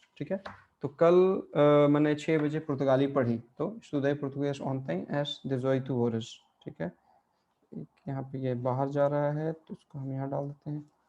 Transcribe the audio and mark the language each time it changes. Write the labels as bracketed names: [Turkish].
[Hindi] ठीक है, तो कल मैंने 6 बजे पुर्तगाली पढ़ी। तो [Portuguese] estudei português ontem às 18 horas। [Hindi] ठीक है, यहाँ पे ये बाहर जा रहा है तो उसको हम यहाँ डाल देते हैं।